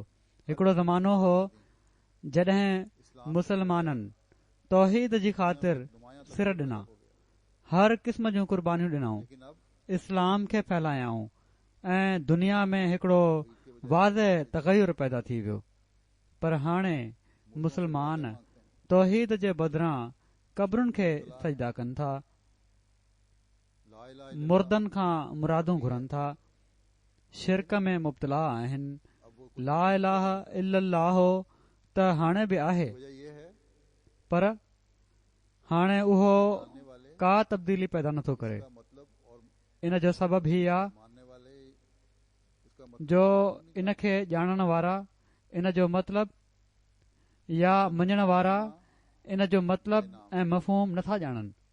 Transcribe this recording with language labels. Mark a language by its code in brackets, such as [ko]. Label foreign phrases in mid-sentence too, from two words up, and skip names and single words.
[sd] हिकिड़ो ज़मानो हो जॾहिं मुसलमाननि तौहीद जी ख़ातिर सिर ॾिना, हर क़िस्म जूं क़ुर्बानियूं ॾिनऊं, इस्लाम खे फैलायाऊं ऐं दुनिया में हिकिड़ो वाज़े तग़युर पैदा थी वियो। पर हाणे मुसलमान तौहीद जे बदिरां क़बरुनि खे सजदा कनि था, मुर्दनि खां मुरादूं घुरनि था, शिरक में मुब्तला आहिनि। [ar] لا إله إلا الله [sd] त हाणे बि आहे, पर हाणे उहो का तब्दीली पैदा नथो करे। इन जो सबबु ही आहे जो इन खे ॼाणण वारा इन जो मतिलब या मञण वारा इन जो मतिलब ऐं मफ़हूम नथा ॼाणनि।